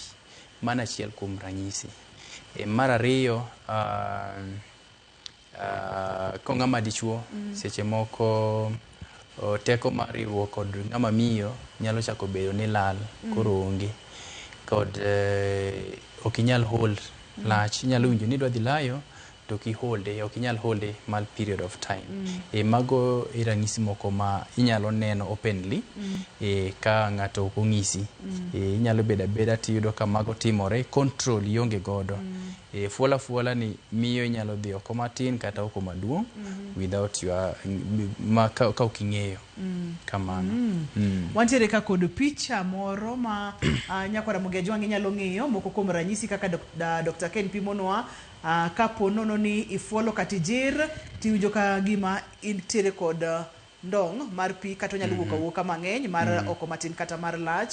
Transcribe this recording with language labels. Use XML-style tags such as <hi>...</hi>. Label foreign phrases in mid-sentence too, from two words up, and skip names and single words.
<luo>Mana achiel kuom ranyisi. Mar ariyo, kong'ama dichuo, seche moko teko mar riwruok kod ng'ama miyo nyalo chako bedo ni lal, koro onge. Kod ok inyal hold lach, inyalo winjo ni dwa dhi layo, to ki holde, ok inyal holde mal</luo> <en>period of time.</en> <luo>Mago ranyisi moko ma inyalo neno openly ka ng'ato ok ong'isi. Inyalo bedo abeda tiyudo ka mago timore, control ionge godo. Fuola ni miyo inyalo dhi oko matin kata oko maduong'</luo> <en>without your</en> <luo>ka ok ing'eyo. Kamano. Wantiere ka kod picha moro ma nyakwara Mogejwang' inyalo ng'iyo moko kuom ranyisi kaka Dr. Ken pimonwa. Kapo nono ni ifuolo katijir tiwinjo ka gima intiere kod ndong' mar pi kata onyalo wuoka mang'eny mar oko matin kata mar lach.</luo>